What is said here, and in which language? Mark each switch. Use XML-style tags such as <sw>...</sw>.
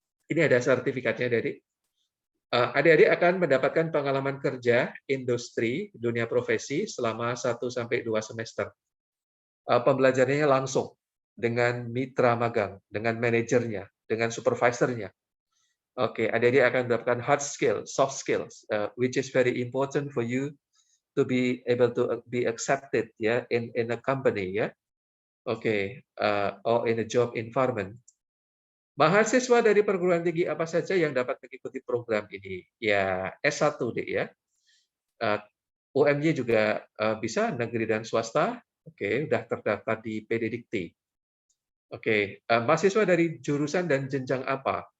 <id>Ini ada sertifikatnya, adik-adik. Adik-adik akan mendapatkan pengalaman kerja industri dunia profesi selama 1-2 semester. Pembelajarannya langsung dengan mitra magang, dengan manajernya, dengan supervisornya. Oke, adik-adik akan mendapatkan</id> <en>hard skill, soft skills, which is very important for you to be able to be accepted ya in a company ya. Oke, or in a job environment.</en> <id>Mahasiswa dari perguruan tinggi apa saja yang dapat mengikuti program ini? Ya, S1 deh ya. UMY juga bisa negeri dan swasta. Oke, sudah terdaftar di PD Dikti. Oke, mahasiswa dari jurusan dan jenjang apa?</id>